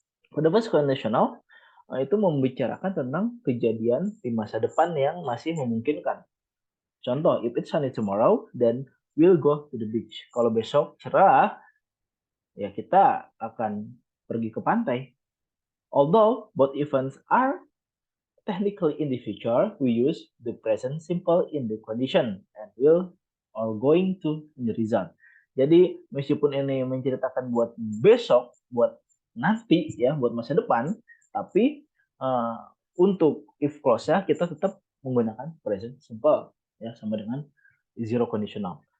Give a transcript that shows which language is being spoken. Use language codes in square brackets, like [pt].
[en] For the first conditional [id] itu membicarakan tentang kejadian di masa depan yang masih memungkinkan. [en] Contoh, if it's sunny tomorrow, then we'll go to the beach. [id] Kalau besok cerah, ya kita akan pergi ke pantai. [en] Although both events are technically in the future, we use the present simple in the condition and will or going to in the result. [id] Jadi meskipun ini menceritakan buat besok, buat nanti ya, buat masa depan, tapi untuk if clause-nya kita tetap menggunakan present simple ya, sama dengan zero conditional.